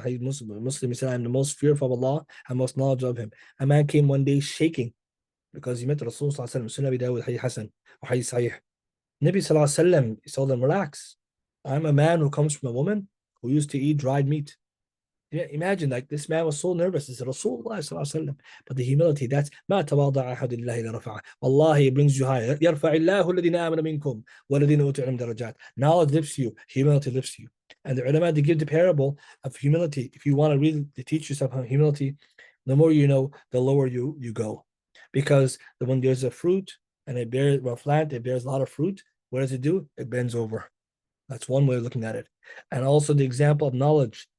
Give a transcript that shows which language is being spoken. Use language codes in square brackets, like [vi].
[en] He's Muslim. He said, I'm the most fearful of Allah. I'm most knowledgeable of him. A man came one day shaking because he met Rasul sallallahu alaihi wasallam. Sunnah Dawud, Hadith Hassan, or Hadith Sahih. Nabi sallallahu alaihi wasallam, he told them, relax. I'm a man who comes from a woman who used to eat dried meat. Yeah, imagine, like, this man was so nervous. He said, Rasulullah sallallahu alaihi wasallam. But the humility, that's [ar] ما تواضع أحد لله إلا رفعه. [en] Wallahi, it brings you higher. [ar] يرفع الله الذين آمنوا منكم والذين أوتوا العلم درجات. [en] Knowledge lifts you. Humility lifts you. And the ulama, they give the parable of humility. If you want to really teach yourself humility, the more you know, the lower you go. Because when there's a fruit and it bears, well, plant, it bears a lot of fruit, what does it do? It bends over. That's one way of looking at it. And also the example of knowledge.